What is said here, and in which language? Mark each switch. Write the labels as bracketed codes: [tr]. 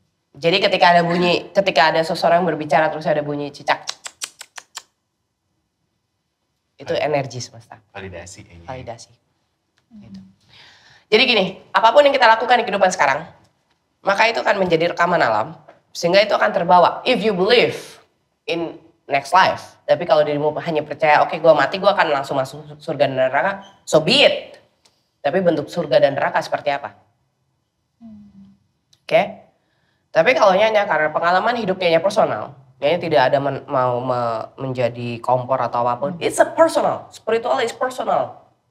[id] Jadi ketika ada seseorang berbicara terus ada bunyi cicak, itu energi semesta. Validasi. Gitu. Jadi gini, apapun yang kita lakukan di kehidupan sekarang, maka itu akan menjadi rekaman alam, sehingga itu akan terbawa. [en] If you believe in next life. [id] Tapi kalau dirimu hanya percaya, oke, gue mati, gue akan langsung masuk surga dan neraka, [en] so be it. [id] Tapi bentuk surga dan neraka seperti apa? Oke? Tapi kalau Nyanya karena pengalaman hidupnya personal, Kayaknya tidak ada menjadi kompor atau apapun. [en] It's a personal, spiritual is personal.